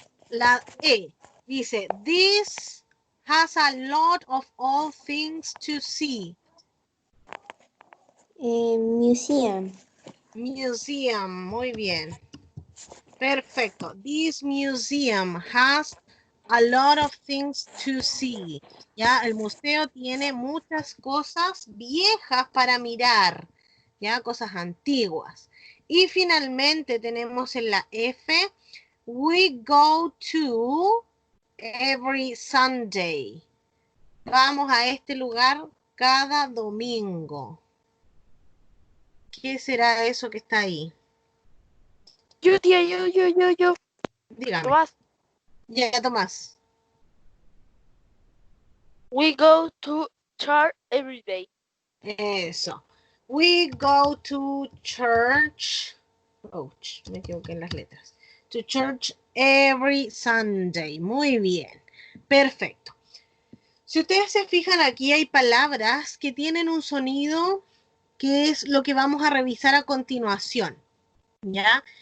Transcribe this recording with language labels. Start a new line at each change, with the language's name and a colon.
Spanish: La E dice,
English: this has a lot of all things to see. Museum. Museum,
Spanish: muy bien. Perfecto.
English: This museum has a lot of things to see.
Spanish: Ya, el museo tiene muchas cosas viejas para mirar. Ya, cosas antiguas. Y finalmente tenemos en la F,
English: we go to every Sunday.
Spanish: Vamos a este lugar cada domingo. ¿Qué será eso que está ahí? Yo, tía, yo. Dígame. Tomás, Ya, Tomás.
English: we go to church every day.
Spanish: Eso.
English: We go to church.
Spanish: Ouch, me equivoqué en las letras.
English: To church every Sunday.
Spanish: Muy bien. Perfecto. Si ustedes se fijan, aquí hay palabras que tienen un sonido que es lo que vamos a revisar a continuación. ¿Ya?